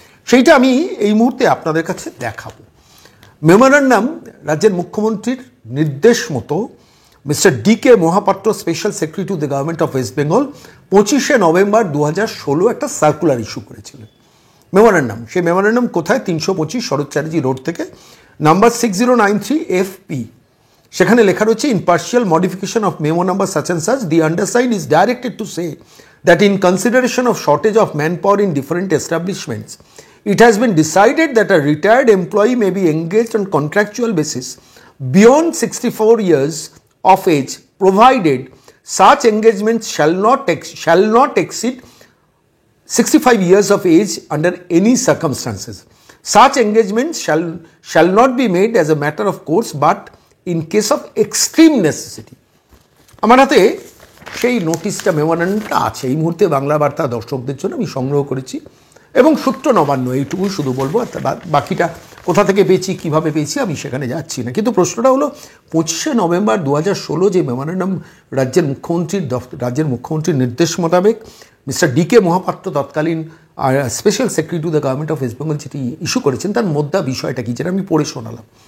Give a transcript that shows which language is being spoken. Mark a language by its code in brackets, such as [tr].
[bn] সেইটা আমি এই মুহূর্তে আপনাদের কাছে দেখাবো। মেমোরান্ডাম, রাজ্যের মুখ্যমন্ত্রীর নির্দেশ মতো mister DK Mahapatra, special secretary to the government of West Bengal, 25শে November 2016 একটা সার্কুলার ইস্যু করেছিলেন। মেমোরান্ডাম, সেই মেমোরান্ডাম কোথায়? 325 শরৎ চ্যাটার্জি রোড থেকে, নাম্বার 6093 FP। সেখানে লেখা রয়েছে, [en] In partial modification of memo number such and such, the undersign is directed to say that in consideration of shortage of manpower in different establishments, it has been decided that a retired employee may be engaged on contractual basis beyond 64 years of age, provided such engagements shall not exceed 65 years of age under any circumstances. Such engagements shall not be made as a matter of course, but in case of extreme necessity. [bn] আমার হাতে সেই নোটিশটা, মেমোরান্ডামটা আছে। এই মুহূর্তে বাংলা বার্তা দর্শকদের জন্য আমি সংগ্রহ করেছি, এবং সূত্র নবান্ন, এইটুকুই শুধু বলবো। বাকিটা কোথা থেকে পেয়েছি, কীভাবে পেয়েছি, আমি সেখানে যাচ্ছি না। কিন্তু প্রশ্নটা হলো, 25শে নভেম্বর 2016 যে মেমোরান্ডাম রাজ্যের মুখ্যমন্ত্রীর নির্দেশ মোতাবেক মিস্টার DK মহাপাত্র, তৎকালীন special secretary to the government of West Bengal, যেটি ইস্যু করেছেন, তার মধ্যে বিষয়টা কী, যেটা আমি পড়ে শোনালাম।